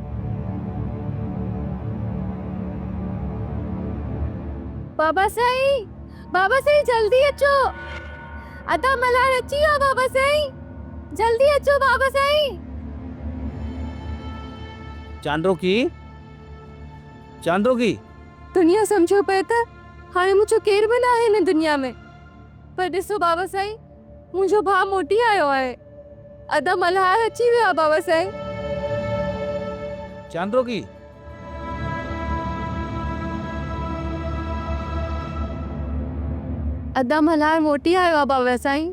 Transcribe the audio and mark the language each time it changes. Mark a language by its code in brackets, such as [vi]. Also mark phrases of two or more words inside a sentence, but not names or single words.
[sd] बाबा साईं, बाबा साईं जल्दी अचो, अदा मल्हार अची वियो बाबा साईं, जल्दी अचो बाबा साईं। चांडो की, चांडो की, दुनिया समझो पे त हाणे मुझो केर भी ना है न दुनिया में, पर ॾिसो बाबा साईं, मुझो भाउ मोटी आयो आहे, अदा मल्हार अची वियो आहे बाबा साईं। चांडो की, अदा मल्हार मोटी आयो आहे बाबा साईं।